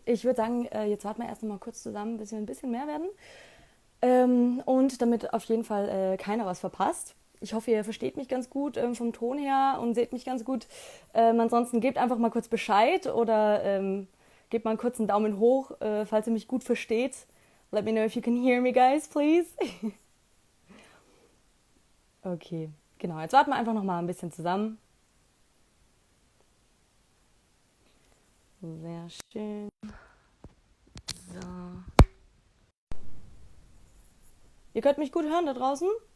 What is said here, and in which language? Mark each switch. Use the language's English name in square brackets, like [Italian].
[German] Ich würde sagen, jetzt warten wir erst noch mal kurz zusammen, bis wir ein bisschen mehr werden. Und damit auf jeden Fall keiner was verpasst. Ich hoffe, ihr versteht mich ganz gut vom Ton her und seht mich ganz gut. Ansonsten gebt einfach mal kurz Bescheid oder gebt mal einen kurzen Daumen hoch, falls ihr mich gut versteht. [English] Let me know if you can hear me, guys, please. [German] Okay, genau. Jetzt warten wir einfach noch mal ein bisschen zusammen. Sehr schön. So. Ihr könnt mich gut hören da draußen?